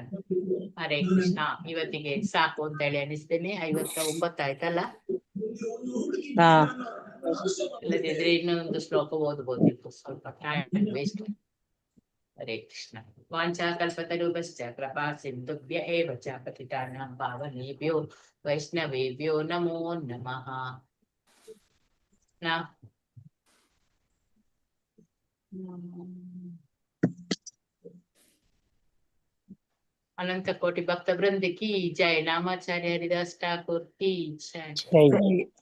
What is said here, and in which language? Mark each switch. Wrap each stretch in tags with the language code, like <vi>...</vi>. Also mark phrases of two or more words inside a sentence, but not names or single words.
<kn>ಹರೇ ಕೃಷ್ಣ. ಇವತ್ತಿಗೆ ಸಾಕು ಅಂತ ಹೇಳಿ ಅನಿಸ್ತೇನೆ. 59 ಆಯ್ತಲ್ಲ? ಇಲ್ಲದಿದ್ರೆ ಇನ್ನೊಂದು ಶ್ಲೋಕ ಓದ್ಬೋದಿತ್ತು, ಸ್ವಲ್ಪ</kn> <en>time waste.</en> <sa>ಹರೇ ಕೃಷ್ಣ. ವಾಂಛಾ ಕಲ್ಪತರುಭ್ಯಶ್ಚ ಕೃಪಾ ಸಿಂಧುಭ್ಯ ಏವ ಚ ಪತಿತಾನಾಂ ಪಾವನೇಭ್ಯೋ ವೈಷ್ಣವೇಭ್ಯೋ ನಮೋ ನಮಃ.</sa> <hi>अनंत कोटि भक्त वृंद की जय. नामाचार्य हरिदास ठाकुर की जय.</hi>